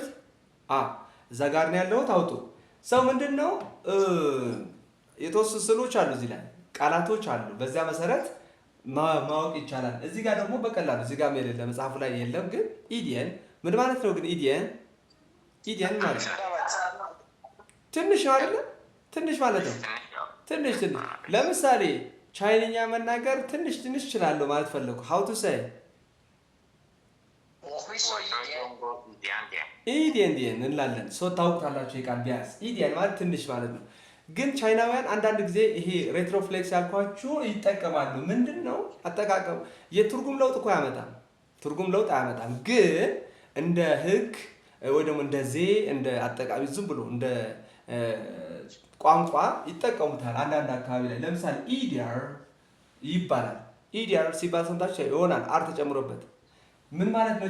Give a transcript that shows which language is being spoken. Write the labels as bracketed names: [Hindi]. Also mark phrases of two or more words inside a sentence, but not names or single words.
[Amharic] እዛ ጋር ነው ያለሁት። አውጡ። ሰው ምንድነው የተወሰኑ ስዕሎች አሉ እዚህ ላይ ቃላቶች አሉ። በዚያ መሰረት ማወቅ ይቻላል። እዚህ ጋር ደግሞ በቀላሉ እዚህ ጋር የሌለ መጽሐፉ ላይ የለም። ግን ኢዲየን ምን ማለት ነው? ግን ኢዲየን ማለት ትንሽ ነው አይደለ? ትንሽ ማለት ነው። ትንሽ ለምሳሌ ቻይንኛ መናገር ትንሽ እችላለሁ ማለት ፈለኩ። [English] how to say [Chinese] 我会说一点。 [Amharic] ኢዲየን እንላለን። ሰው ታውቁታላችሁ የቃል ቢያንስ ኢዲየን ማለት ትንሽ ማለት ነው። ግን ቻይናውያን አንዳንድ ጊዜ ይሄ ሬትሮፍሌክስ ያልኳችሁ ይጠቀማሉ። ምንድነው አጠቃቀሙ? የትርጉም ለውጥ እኮ ያመጣል። ትርጉም ለውጥ አያመጣም። ግን እንደ ህግ ወይ ደግሞ እንደ እንደ አጠቃሚ ዝም ብሎ እንደ ቋንቋ ይጠቀሙታል አንዳንድ አካባቢ ላይ። ለምሳሌ ኢዲያር ይባላል። ኢዲያር ሲባል ሰምታችሁ ይሆናል አር ተጨምሮበት። ምን ማለት ነው?